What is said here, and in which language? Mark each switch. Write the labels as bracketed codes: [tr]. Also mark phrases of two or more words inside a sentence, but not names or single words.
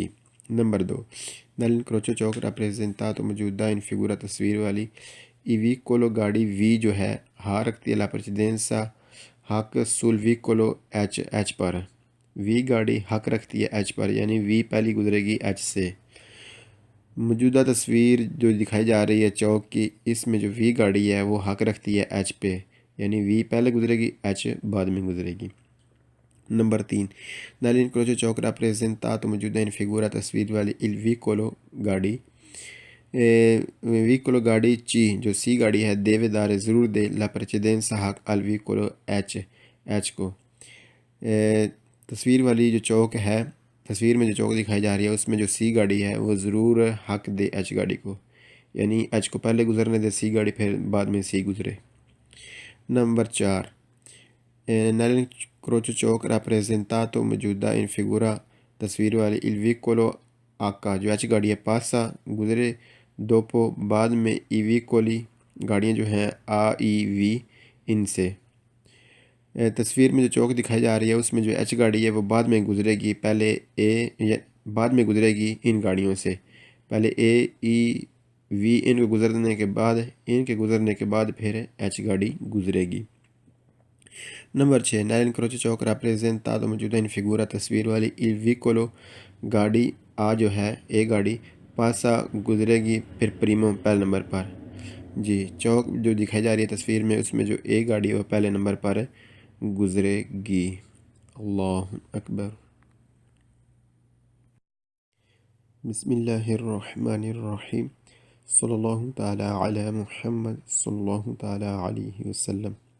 [ur] نمبر 2، nell'incrocio چوک rappresentato موجودہ [it] in figura [ur] تصویر والی [it] i vicolo [ur] گاڑی وی جو ہے ہاں رکھتی ہے [it] la precedenza [ur] حق [it] sul vicolo [ur] ایچ پر، وی گاڑی حق رکھتی ہے ایچ پر، یعنی وی پہلی گزرے گی ایچ سے۔ موجودہ تصویر جو دکھائی جا رہی ہے چوک کی، اس میں جو وی گاڑی ہے وہ حق رکھتی ہے ایچ پہ، یعنی وی پہلے گزرے گی، ایچ بعد میں گزرے گی۔ نمبر 3، nell'incrocio چوک rappresentato موجودہ [it] in figura [ur] تصویر والی [it] il vicolo [ur] گاڑی ویکولو گاڑی چی جو سی گاڑی ہے [it] deve dare [ur] ضرور [it] de la precedenza [ur] حق [it] al vicolo [ur] ایچ کو۔ تصویر والی جو چوک ہے، تصویر میں جو چوک دکھائی جا رہی ہے اس میں جو سی گاڑی ہے وہ ضرور حق دے ایچ گاڑی کو، یعنی ایچ کو پہلے گزرنے دے سی گاڑی، پھر بعد میں سی گزرے۔ نمبر 4، nell'incrocio چوک rappresentato موجودہ [it] in figura [ur] تصویر والی [it] il vicolo [ur] آکا جو ایچ گاڑی ہے پاسا گزرے دوپو بعد میں [it] i vicoli [ur] گاڑیاں جو ہیں آ ای وی ان سے۔ تصویر میں جو چوک دکھائی جا رہی ہے اس میں جو ایچ گاڑی ہے وہ بعد میں گزرے گی، پہلے بعد میں گزرے گی ان گاڑیوں سے، پہلے اے، ای، وی ان کو گزرنے کے بعد پھر ایچ گاڑی گزرے گی۔ نمبر 6، nell'incrocio چوک rappresentato موجودہ [it] in figura [ur] تصویر والی [it] il vicolo [ur] گاڑی آ جو ہے اے گاڑی پاسا گزرے گی پھر پریمو پہلے نمبر پر۔ جی چوک جو دکھائی جا رہی ہے تصویر میں اس میں جو اے گاڑی ہے وہ پہلے نمبر پر گزرے گی۔ [ar] اللہ اکبر۔ بسم اللہ الرحمن الرحیم، صلی اللہ تعالی علی محمد صلی اللہ تعالی علیہ وسلم۔